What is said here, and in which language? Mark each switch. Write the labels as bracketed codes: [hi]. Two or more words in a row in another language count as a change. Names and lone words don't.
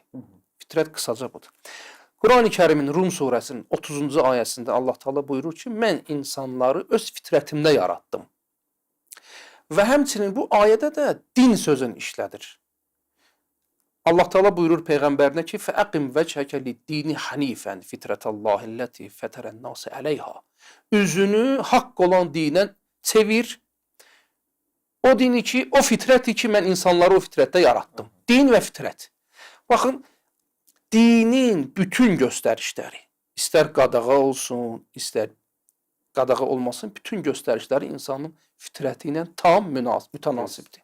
[az] Fitrət qısaca budur. Quran-ı Kərimin Rum surəsinin 30-cu ayəsində Allah Teala buyurur ki, mən insanları öz fitrətimdə yaratdım. Və həmçinin bu ayədə də din sözünü işlədir. Allah Teala buyurur Peyğəmbərinə ki, [ar] فَأَقِمْ وَجْهَكَ لِلدِّينِ حَنِيفًا فِتْرَةَ اللّٰهِ الَّتِي فَتَرَ النَّاسَ عَلَيْهَا. [az] Üzünü haqq olan dinə çevir. O dini ki, o fitrəti ki, mən insanları o fitrətdə yaratdım. Din və fitrət. Baxın, dinin bütün göstərişləri, istər qadağa olsun, istər qadağa olmasın, bütün göstərişləri insanın fitrəti ilə tam mütənasibdir.